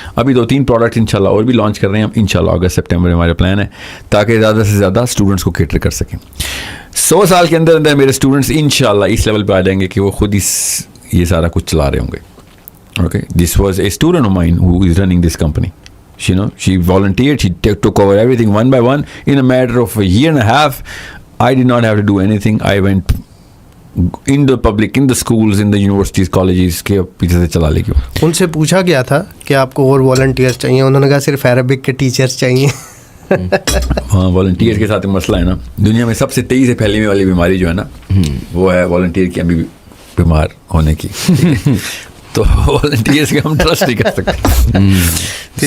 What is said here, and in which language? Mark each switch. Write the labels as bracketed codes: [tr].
[ur] ابھی 2-3 پروڈکٹ انشاءاللہ اور بھی لانچ کر رہے ہیں ہم, انشاءاللہ اگست سپٹمبر میں ہمارا پلان ہے, تاکہ زیادہ سے زیادہ اسٹوڈنٹس کو کیٹر کر سکیں. 100 سال کے اندر اندر میرے اسٹوڈنٹس انشاءاللہ اس لیول پہ آ جائیں گے کہ وہ خود ہی یہ سارا کچھ چلا رہے ہوں گے. [en] Okay, this was a student of mine who is running this company. You know, she volunteered, she took over everything one by one. In a matter of a year and a half, I did not have to do anything. I went in the public, in the schools, in the universities, colleges, کے پیچھے سے چلا لے گیا. [ur] ان سے پوچھا گیا تھا کہ آپ کو اور والنٹیئرس چاہیے, انہوں نے کہا صرف عربک کے ٹیچرس چاہیے. ہاں, والنٹیئر کے ساتھ مسئلہ ہے نا, دنیا میں سب سے تیزی سے پھیلنے والی بیماری جو ہے نا, وہ ہے والنٹیئر کی ابھی بیمار ہونے کی. تو والنٹیئرس کے ہم ٹرسٹ نہیں کر سکتے.